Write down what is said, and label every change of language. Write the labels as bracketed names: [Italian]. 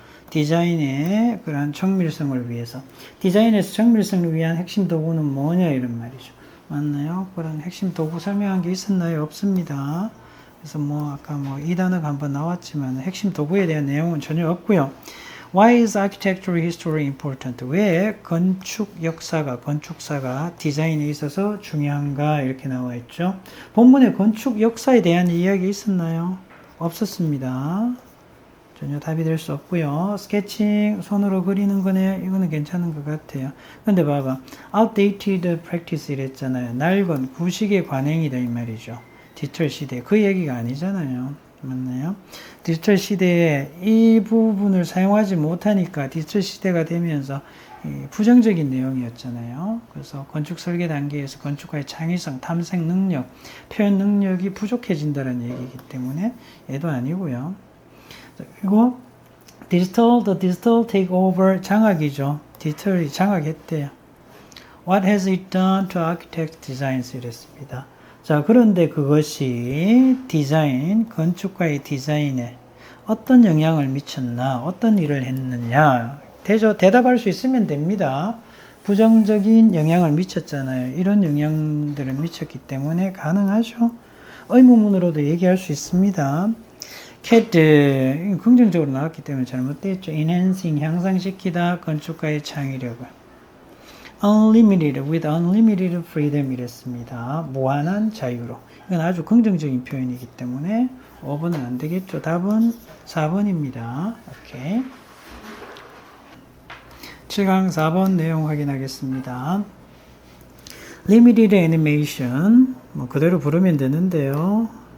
[Korean] 디자인의 그러한 정밀성을 위해서. 디자인에서 정밀성을 위한 핵심 도구는 뭐냐 이런 말이죠. 맞나요? 그런 핵심 도구 설명한 게 있었나요? 없습니다. 그래서 아까 이 단어가 한번 나왔지만 핵심 도구에 대한 내용은 전혀 없고요. [English] Why is architectural history important? [Korean] 왜 건축사가 디자인에 있어서 중요한가 이렇게 나와 있죠. 본문에 건축 역사에 대한 이야기 있었나요? 없었습니다. 전혀 답이 될 수 없고요. 스케칭 손으로 그리는 거네. 이거는 괜찮은 것 같아요. 근데 봐봐. [English] outdated practice [Korean] 이랬잖아요. 낡은 구식의 관행이다 이 말이죠. 디지털 시대. 그 얘기가 아니잖아요. 맞나요? 디지털 시대에 이 부분을 사용하지 못하니까 디지털 시대가 되면서 부정적인 내용이었잖아요. 그래서 건축 설계 단계에서 건축가의 창의성, 탐색 능력, 표현 능력이 부족해진다는 얘기이기 때문에 얘도 아니고요. 그리고 [English] the digital takeover [Korean] 장악이죠. 디지털이 장악했대요. [English] What has it done to architect designs? [Korean] 이랬습니다. 자, 그런데 그것이 건축가의 디자인에 어떤 영향을 미쳤나, 어떤 일을 했느냐, 대답할 수 있으면 됩니다. 부정적인 영향을 미쳤잖아요. 이런 영향들을 미쳤기 때문에 가능하죠. 의문문으로도 얘기할 수 있습니다. CAD, 긍정적으로 나왔기 때문에 잘못됐죠. enhancing, 향상시키다, 건축가의 창의력을. [English] unlimited, with unlimited freedom [Korean] 이랬습니다. 무한한 자유로. 이건 아주 긍정적인 표현이기 때문에 5번은 안 되겠죠. 답은 4번입니다. 오케이. 7강 4번 내용 확인하겠습니다. [English] limited animation, [Korean] 그대로 부르면 되는데요.